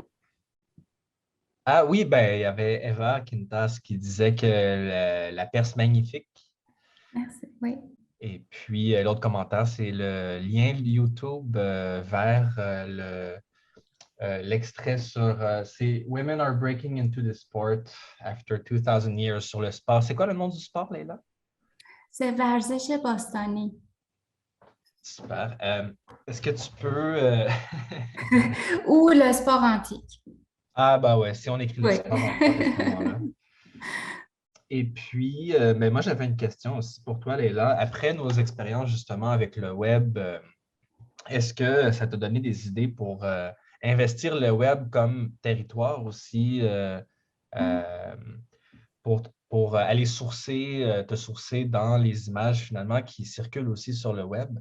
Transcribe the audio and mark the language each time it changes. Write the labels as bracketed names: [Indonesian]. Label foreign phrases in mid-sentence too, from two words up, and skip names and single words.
[French] Ah oui, ben, il y avait Eva Quintas qui disait que la Perse magnifique. Merci, oui. Et puis, l'autre commentaire, c'est le lien YouTube vers l'extrait sur c'est [English] Women are breaking into the sport after 2000 years [French] sur le sport. C'est quoi le nom du sport, Leila? [Persian] C'est ورزش باستانی. [French] Super. Est-ce que tu peux. Ou le sport antique. Ah, bah ouais, si on écrit le Oui. sport, on part de ce moment-là. Et puis, mais moi, j'avais une question aussi pour toi, Leila. Après nos expériences justement avec le web, est-ce que ça t'a donné des idées pour investir le web comme territoire aussi euh, pour aller te sourcer dans les images finalement qui circulent aussi sur le web,